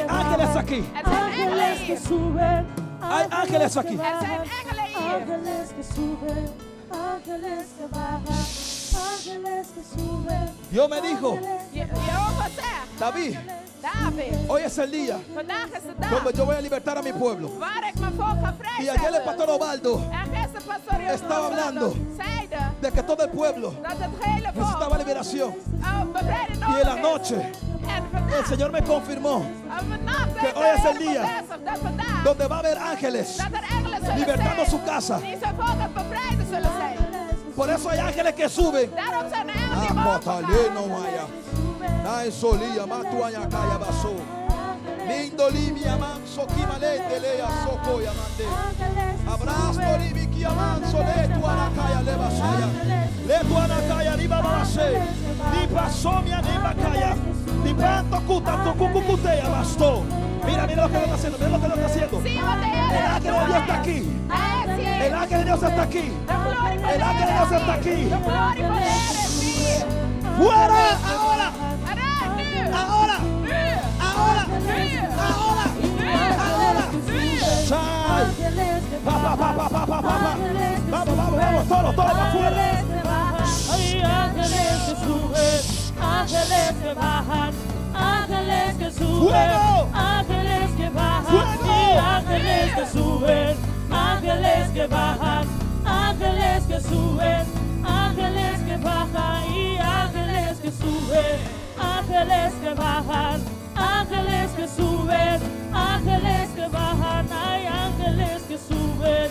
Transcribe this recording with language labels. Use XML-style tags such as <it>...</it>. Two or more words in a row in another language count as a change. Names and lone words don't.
<es>ángeles bajan, aquí, ángeles que suben, hay ángeles aquí. ángeles que suben, ángeles que bajan, ángeles que suben. Dios me dijo,</es> <nl>Jehovah zegt,</nl> <es>David,</es> <nl>David,</nl> <es>hoy es el día</es> <nl>vandaag is de dag</nl> <es>donde yo voy a libertar a mi pueblo.</es> <nl>waar ik mijn volk ga</nl> <es>Y ayer el pastor</es> <nl>vrijzetten.</nl> <es>Obaldo</es> <nl>En gisteren pastor</nl> <es>estaba hablando</es> <nl>zeide</nl> <es>de que todo el pueblo</es> <nl>dat het hele</nl> <es>necesitaba</es> <nl>volk</nl> <es>liberación.</es> <nl>bevrijding</nl> <es>Y</es> <nl>nodig</nl> <es>en la</es> <nl>is.</nl> <es>noche</es> <nl>En</nl> <es>el</es> <nl>vandaag,</nl> <es>Señor me confirmó</es> <nl>vannacht</nl> <es>que</es> <nl>is</nl> <es>hoy es</es> <nl>de</nl> <es>el</es> <nl>Heer</nl> <es>día</es> <nl>bevestigd dat vandaag</nl> <es>donde va a haber ángeles</es> <nl>dat er engelen zullen</nl> <es>libertando</es> <nl>zijn</nl> <es>su casa.</es> <nl>die zijn volk aan het bevrijden zullen zijn.</nl> <es>Por eso hay ángeles que suben.</es> <nl>Daarom zijn er engelen die Ah, mogen Potaleno, gaan. Maya. Ay, solía, matuaña, calla, basó. Lindo limia, manso, kimalete, lea, soco, yamande. Abrazo, libiki, amanso, le tu anacaya, le basaya. Le tu anacaya, liba, babase. Ni pasó, mi anima, calla. Ni panto, cuta, tu cucucutea, bastó.</nl> <es>Mira, mira lo que está haciendo, mira lo que está haciendo.</es> <nl>Zie wat de Heer</nl> <es>El</es> <nl>aan</nl> <es>ángel</es> <nl>het</nl> <es>de</es> <nl>doen</nl> <es>Dios está</es> <nl>is.</nl> <es>aquí.</es> <nl>Hij is hier.</nl> <es>El ángel de Dios está aquí.</es> <nl>De glorie van</nl> <es>El</es> <nl>de</nl> <es>ángel de Dios</es> <nl>Heer</nl> <es>está</es> <nl>is</nl> <es>aquí.</es> <nl>hier. De glorie van de Heer is hier.</nl> <es>Fuera ahora.</es> <nl>Eruit nu.</nl> <es>Ahora.</es> <nl>Nu.</nl> <es>Ahora.</es> <nl>Nu.</nl> <es>Ahora. Ahora. Sai. Pa, pa, pa, pa, pa, pa, pa, pa. Vamos, vamos, vamos. Todos para afuera. Ay, ángeles que suben, ángeles que bajan, ángeles que suben, ¡Fuego! ángeles que bajan, ¡Fuego! y ángeles que suben, ángeles que bajan, ángeles que suben, ángeles que bajan, y ángeles que suben, ángeles que bajan, ángeles que suben, ángeles que bajan, hay ángeles que suben.</es>